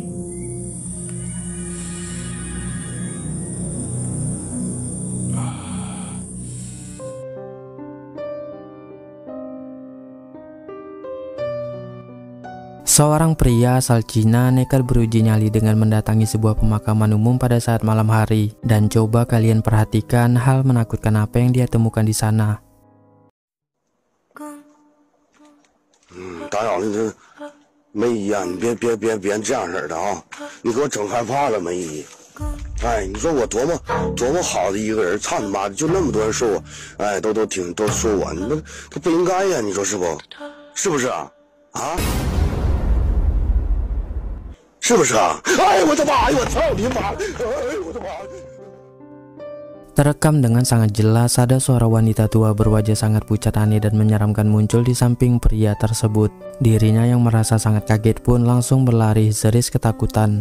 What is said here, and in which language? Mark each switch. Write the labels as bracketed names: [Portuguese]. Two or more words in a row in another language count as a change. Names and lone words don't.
[Indonesian] Seorang pria asal Cina nekat beruji nyali dengan mendatangi sebuah pemakaman umum pada saat malam hari. Dan coba kalian perhatikan hal menakutkan apa yang dia temukan di sana. [Chinese] 打扰了，这梅姨呀，你别这样式的啊！你给我整害怕了，梅姨。哎，你说我多么好的一个人，操你妈的，就那么多人说我，哎，都说我，那不应该呀，你说是不？是不是啊？啊？ 是不是啊？哎我的妈呀！我操你妈！哎我的妈！ [Indonesian] Terekam dengan sangat jelas ada suara wanita tua berwajah sangat pucat aneh dan menyeramkan muncul di samping pria tersebut. Dirinya yang merasa sangat kaget pun langsung berlari histeris ketakutan.